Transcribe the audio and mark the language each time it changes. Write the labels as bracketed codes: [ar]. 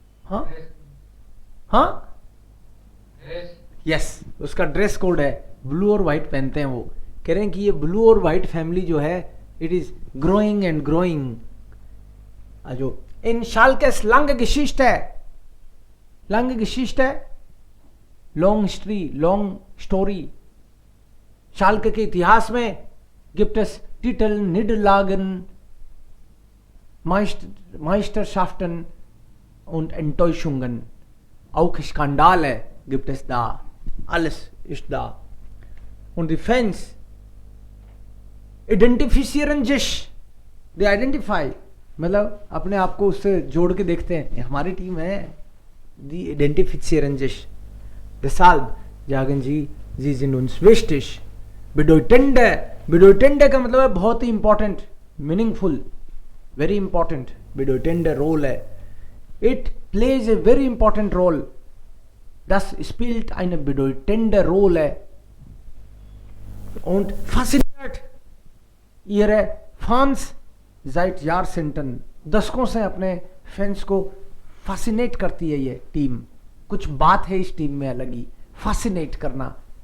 [hi] हाँ हाँ, यस, उसका ड्रेस कोड है, ब्लू और व्हाइट पहनते हैं वो। कह रहे हैं कि ये ब्लू और व्हाइट फैमिली जो है, [en] It is growing and growing. [de] जो इन शाल्केस lange Geschichte, lange Geschichte, [en] Long history, long story. [hi] Schalke के इतिहास में [de] gibt es Titel, Niederlagen, Meisterschaften und Enttäuschungen. Auch Skandale gibt es da. Alles ist da. Und die Fans identifizieren sich, [en] they identify, [hi] मतलब अपने आप को उससे जोड़ के देखते हैं, हमारी टीम है। [de] Die identifizieren sich. Deshalb sagen sie sind uns wichtig. [hi] Bedeutende, bedeutende का मतलब है बहुत ही important, meaningful, [en] Very important. bedeutende role है, it plays a very important role. [de] Das spielt eine bedeutende Rolle und fasziniert ihre Fans seit Jahrzehnten। [hi] दशकों से अपने fans को fascinate करती है ये टीम। कुछ बात है इस टीम में अलग ही, फैसिनेट करना।